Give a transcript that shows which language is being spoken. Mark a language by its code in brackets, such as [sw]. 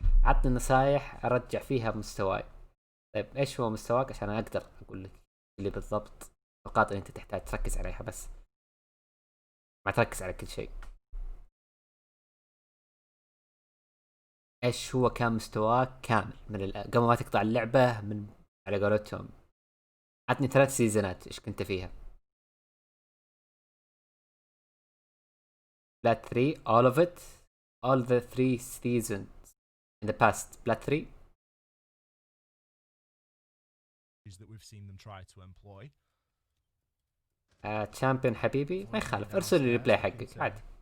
[ar] عطني نصايح ارجع فيها بمستواي. طيب ايش هو مستواك عشان اقدر اقول لك اللي بالضبط النقاط اللي انت تحتاج تركز عليها، بس ما تركز على كل شيء. ايش هو كان مستواك كامل من قبل ما تقطع اللعبة، من على قولتهم عطني 3 سيزونات ايش كنت فيها. [en] Plat 3 all of it, all the 3 seasons in the past. Plat 3 that we've seen them try to employ. [ar] تشامبيون حبيبي ما يخالف، ارسل لي الريبلاي حقك عادي.